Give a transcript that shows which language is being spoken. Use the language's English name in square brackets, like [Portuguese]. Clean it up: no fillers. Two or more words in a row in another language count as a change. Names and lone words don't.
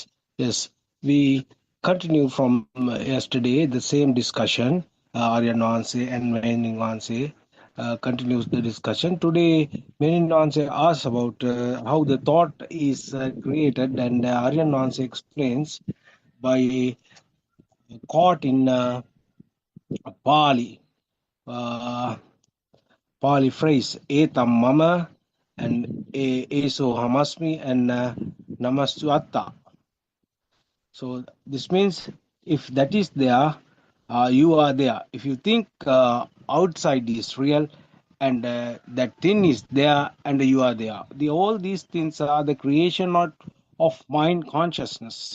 [English] Yes, we continue from yesterday the same discussion. Aryan Nanse and Menin Nanse continues the discussion. Today, Menin Nanse asks about how the thought is created, and Aryan Nanse explains by caught in Pali. Uh, Pali phrase [Pali] etam mama and eso hamasmi and namastu atta. [English] So this means if that is there, you are there. If you think outside is real and that thing is there and you are there, all these things are the creation of mind consciousness.